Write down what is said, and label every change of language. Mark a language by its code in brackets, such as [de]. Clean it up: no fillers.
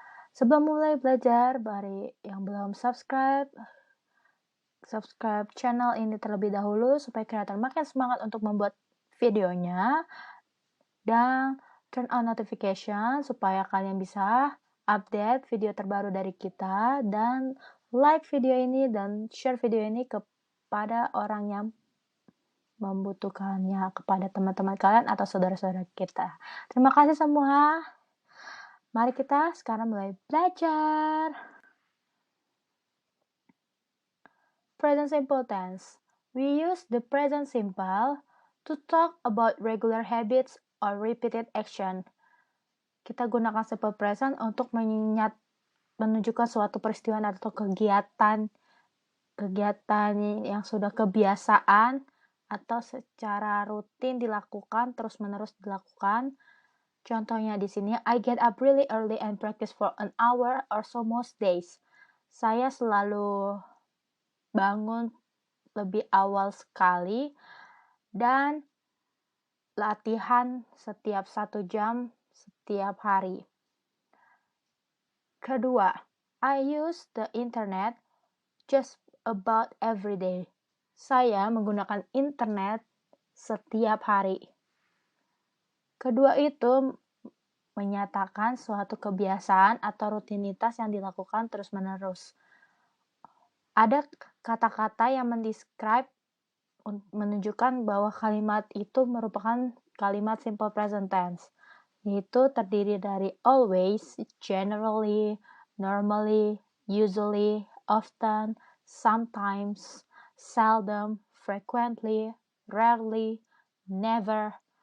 [id] Sebelum mulai belajar, bagi yang belum subscribe channel ini terlebih dahulu supaya kreator makin semangat untuk membuat videonya, dan [en] turn on notification [id] supaya kalian bisa update video terbaru dari kita, dan like video ini dan share video ini kepada orang yang membutuhkannya, kepada teman-teman kalian atau saudara-saudara kita. Terima kasih semua. Mari kita sekarang mulai belajar. [en] Present simple tense. We use the present simple to talk about regular habits or repeated action. [id] Kita gunakan simple present untuk menunjukkan suatu peristiwa atau kegiatan yang sudah kebiasaan atau secara rutin dilakukan, terus-menerus dilakukan. Contohnya di sini, [en] I get up really early and practice for an hour or so most days. [id] Saya selalu bangun lebih awal sekali dan latihan setiap 1 jam setiap hari. [en] Kedua, I use the internet just about every day. [id] Saya menggunakan internet setiap hari. Kedua itu menyatakan suatu kebiasaan atau rutinitas yang dilakukan terus-menerus. Ada kata-kata yang mendescribe, menunjukkan bahwa kalimat itu merupakan kalimat simple present tense, yaitu terdiri dari always, generally, normally, usually, often, sometimes, seldom, frequently, rarely, never,